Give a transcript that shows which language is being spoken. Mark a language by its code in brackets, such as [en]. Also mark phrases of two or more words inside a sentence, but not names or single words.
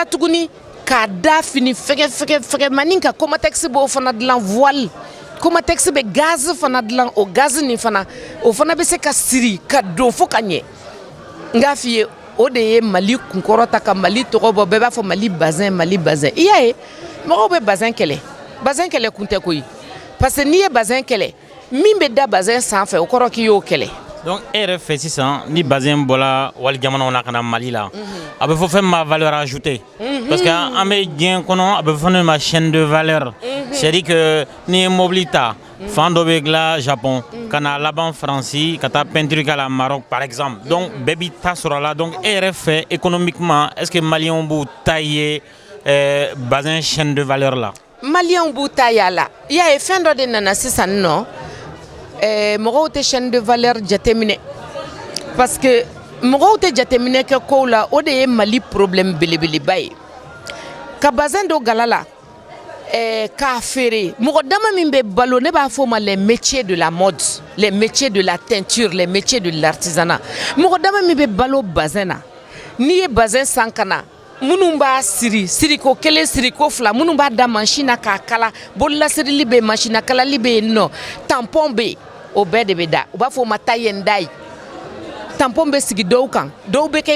[bm] tuguni k'a da fini fɛgɛmanin kan Comatex b'o fana dilan voile Comatex bɛ gaz fana dilan o gaz nin fana o fana bɛ se ka siri ka don fo ka ɲɛ n k'a f'i ye o de ye Mali kunkɔrɔta ka Mali tɔgɔ bɔ bɛɛ b'a fɔ Mali bazin i y'a ye mɔgɔw bɛ bazin kɛlɛ kun tɛ koyi [fr] parce que [bm] n'i ye bazin kɛlɛ min bɛ da bazin sanfɛ o kɔrɔ k'i y'o kɛlɛ. Donc e yɛrɛ fɛ sisan ni bazin bɔla wali jamanaw na ka na Mali la a bɛ fɔ fɛn min ma [fr] valeur ajoutée parce que [bm] an bɛ diɲɛ kɔnɔ a bɛ fɔ ne ma [fr] chaîne de valeur c'est-à-dire que [bm] n'i ye mobili ta fan dɔ bɛ dilan Japon ka na laban Faransi ka taa peinture k'a la Maroc [fr] par exemple donc [bm] bɛɛ b'i ta sɔrɔ a la donc e yɛrɛ fɛ économiquement [fr] est-ce que [bm] maliyɛnw b'u ta ye bazin [fr] chaîne de valeur [bm] la. Maliyɛnw b'u ta y'a la i y'a ye fɛn dɔ de nana sisan nɔ mɔgɔw tɛ [fr] chaîne de valeur [bm] jateminɛ [fr] parce que [bm] mɔgɔw tɛ jateminɛ kɛ kow la o de ye Mali problème belebeleba ye ka bazin don gala la k'a feere mɔgɔ dama min bɛ balo ne b'a fɔ o ma [fr] les métiers de la mode les métiers de la teinture les métiers de l'artisanat [bm] mɔgɔ dama min bɛ balo bazin na n'i ye bazin san ka na minnu b'a siriko kelen siriko fila minnu b'a da machine na k'a kala bololasirili bɛ yen machine na kalali bɛ yen nɔ tampon bɛ yen o bɛɛ de bɛ da u b'a fɔ o ma [en] taille and dye [bm] tampon bɛ sigi dɔw kan dɔw bɛ kɛ i